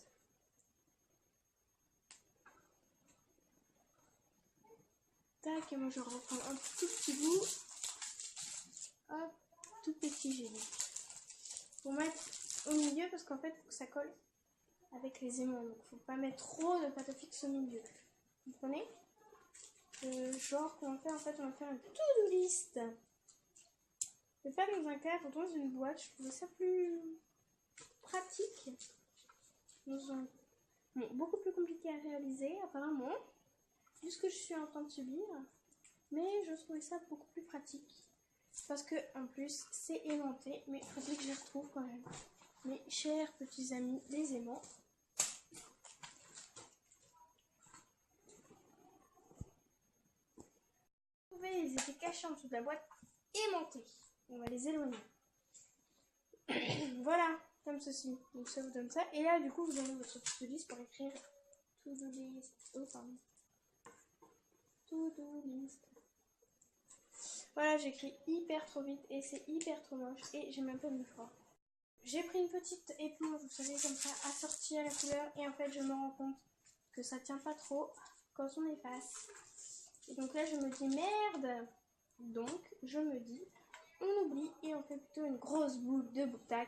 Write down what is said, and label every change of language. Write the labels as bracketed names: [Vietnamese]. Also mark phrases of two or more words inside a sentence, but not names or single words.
[French] Tac, et moi je reprends un tout petit bout. Hop, tout petit j'ai dit. Pour mettre au milieu parce qu'en fait il faut que ça colle avec les aimants. Donc il ne faut pas mettre trop de pâte à fixe au milieu. Vous comprenez? Genre qu'on va faire en fait, on va faire une [English] to-do list. [French] Mais pas dans un cadre, dans une boîte. Je trouvais ça plus pratique. Bon, beaucoup plus compliqué à réaliser apparemment, vu ce que je suis en train de subir. Mais je trouvais ça beaucoup plus pratique. Parce que en plus c'est aimanté, mais il faudrait que je les retrouve quand même. Mes chers petits amis, les aimants. Vous pouvez, ils étaient cachés en dessous de la boîte, aimantés. On va les éloigner. Voilà, comme ceci. Donc ça vous donne ça. Et là, du coup, vous avez votre [English] to-do list [French] pour écrire [English] to-do list. [French] Oh, pardon. [English] To-do list. [French] Voilà, j'écris hyper trop vite et c'est hyper trop moche et j'ai même pas de froid. J'ai pris une petite éponge, vous savez, comme ça, assortie à la couleur et en fait, je me rends compte que ça tient pas trop quand on efface. Et donc là, je me dis merde. Donc, je me dis, on oublie et on fait plutôt une grosse boule de book-tac.